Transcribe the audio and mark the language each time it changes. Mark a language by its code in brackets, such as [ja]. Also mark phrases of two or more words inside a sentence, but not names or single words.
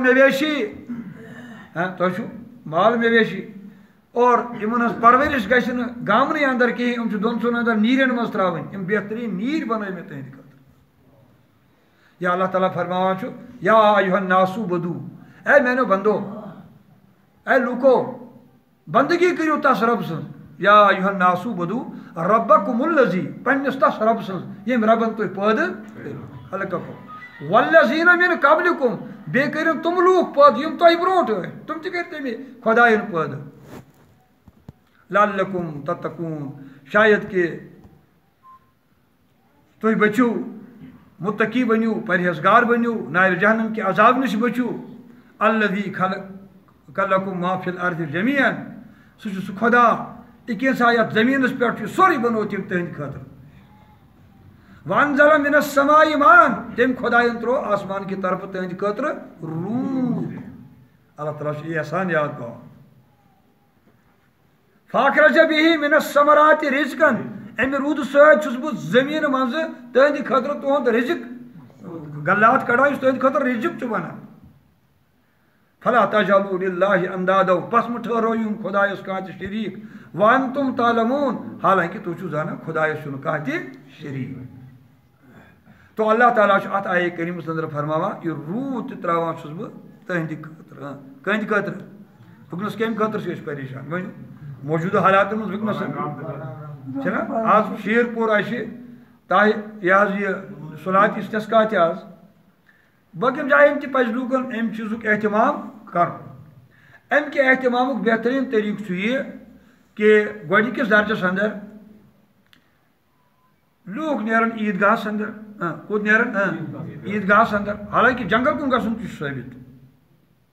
[ks] مویشی تۄہہِ چھُو مال مویشی اور یِمن ہٕنٛز پرورش گژھِ نہٕ گامنٕے اندر کِہیٖنۍ یِم چھِ دۄن ژۄن اندر نیٖرٮ۪ن منٛز ترٛاوٕنۍ یِم بہتریٖن نیٖرۍ بنٲے مےٚ تٕہنٛدِ خٲطرٕ یا اللہ تعالیٰ فرماوان چھُ [ar] یا ایُہا الناسُ بدو [ks] اے میانیو بندو اے لوٗکو بندگی کٔرِو تس رۄب سٕنٛز [ar] یا ایُہا الناسُ بدو ربکم الذی [ks] پننِس تس رۄب سٕنٛز ییٚمۍ رۄبن تُہۍ پٲدٕ کٔرِو [ar] خلقکم والذیٖنَ مِن قبلکم [ks] بیٚیہِ کٔرِن تِم لوٗکھ پٲدٕ یِم تۄہہِ برونٛٹھ ٲسۍ تِم تہِ کٔرۍ تٔمی خۄدایَن پٲدٕ [ar] لعلکم تتقوٗن [ks] شاید کہ تُہۍ بٔچِو مُتقی بٔنِو پرہیزگار بٔنِو نارِ جہنم کہِ عذاب نِش بٔچِو [ar] الذی خلق لکم ما فی الارض جمیعا [ks] سُہ چھُ سُہ خۄدا یہِ کینٛژھا یتھ زمیٖنس پٮ۪ٹھ چھُ سورُے بنوو تٔمۍ تٕہنٛدِ خٲطرٕ [ar] وانزل من السماء ماء [ks] تٔمۍ خۄداین ترٛوو آسمان کہِ طرفہٕ تٕہنٛدِ خٲطرٕ روٗد اللہ تعالیٰ چھُ یہِ احسان یاد پاوان [ar] فاخرج بِہِ من الثمرات رزقن [ks] امہِ روٗدٕ سۭتۍ چھُس بہٕ زٔمیٖنہٕ منٛزٕ تٕہنٛدِ خٲطرٕ تُہُنٛد رزق غلات کڑان یُس تٕہنٛدِ خٲطرٕ رزق چھُ بنان [ar] فلا تجعلوا للہ اندادو [ks] پس مہٕ ٹھٔہرٲیِو خۄدایس کانٛہہ تہِ شریٖک [ar] وانتم تعلمون [ks] حالانکہِ تُہۍ چھِو زانان خۄدایس چھُنہٕ کانٛہہ تہِ شریٖک تو اللہ تعالیٰ چھُ اتھ آیے کریٖمس اندر فرماوان یہِ روٗد تہِ ترٛاوان چھُس بہٕ تٕہنٛدِ خٲطرٕ کٕہنٛدِ خٲطرٕ وٕنکٮ۪نس کمہِ خٲطرٕ چھِ أسۍ پریشان ؤنِو موجوٗدٕ حالاتن منٛز وٕنکٮ۪نس چھِنہ آز شیٖر پوٗر آسہِ تاہہِ یہِ حظ یہِ [ar] صلات استسقا [ks] تہِ آز باقین جاین تہِ پزِ لوٗکن امہِ چیٖزُک احتمام کرُن امہِ کہِ احتمامُک بہتریٖن طریٖقہٕ چھُ یہِ کہ گۄڈنِکِس درجس اندر لوٗکھ نیرن عیٖدگاہس اندر کوٚت نیرن عیٖدگاہس اندر حالانکہِ جنگل کُن گژھُن تہِ چھُ ثٲبت